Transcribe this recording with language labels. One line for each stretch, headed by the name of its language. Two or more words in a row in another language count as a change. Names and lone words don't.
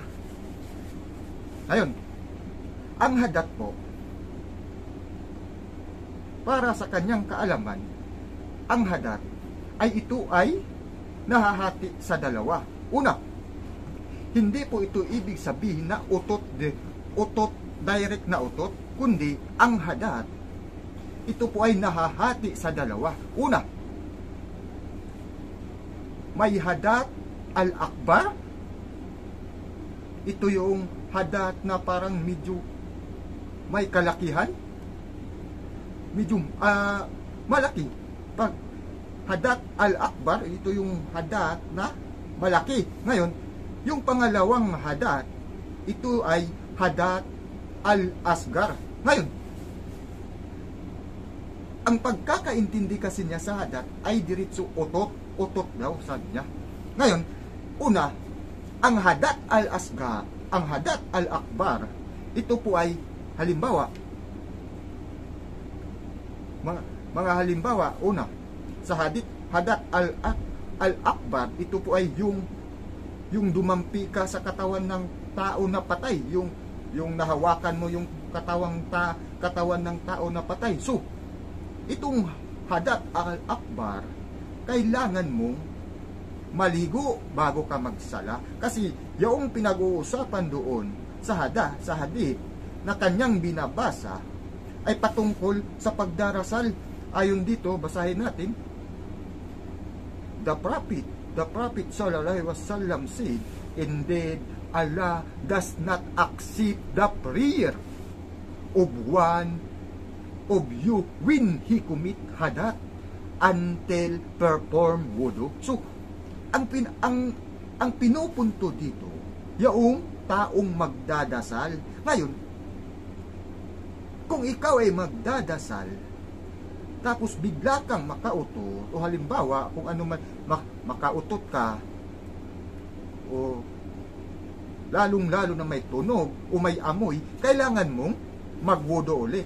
Filipino: Ngayon, ang hadat po, para sa kanyang kaalaman, ang hadat ito ay nahahati sa dalawa. Una, hindi po ito ibig sabihin na utot, direct na utot, kundi ang hadat, ito po ay nahahati sa dalawa. Una, may
Arabic: حدث الأكبر.
Filipino: Ito yung hadat na parang medyo may kalakihan, medyo malaki. Pag
Arabic: حدث الأكبر,
Filipino: ito yung hadat na malaki. Ngayon, yung pangalawang hadat, ito ay
Arabic: حدث الأصغر.
Filipino: Ngayon, ang pagkakaintindi kasi niya sa hadat ay diretso utot daw sa niya. Ngayon, una, ang
Arabic: حدث الأصغر,
Filipino: ang
Arabic: حدث الأكبر,
Filipino: ito po ay halimbawa, mga halimbawa, una, sa
Arabic: حدث الأكبر,
Filipino: ito po ay yung dumampi ka sa katawan ng tao na patay, yung nahawakan mo yung katawan ng tao na patay. So, itong
Arabic: حدث الأكبر,
Filipino: kailangan mong maligo bago ka magsala. Kasi yung pinag-uusapan doon sa hadith na kanyang binabasa ay patungkol sa pagdarasal. Ayon dito, basahin natin.
English: The Prophet
Arabic: صلى الله عليه وسلم
English: said, indeed, Allah does not accept the prayer of one of you when he commit hadat until perform wudu.
Filipino: So, ang pinupunto dito, yung taong magdadasal. Ngayon, kung ikaw ay magdadasal, tapos bigla kang makautot, o halimbawa, kung ano man, makautot ka, o lalong-lalo na may tunog, o may amoy, kailangan mong magwudo ulit.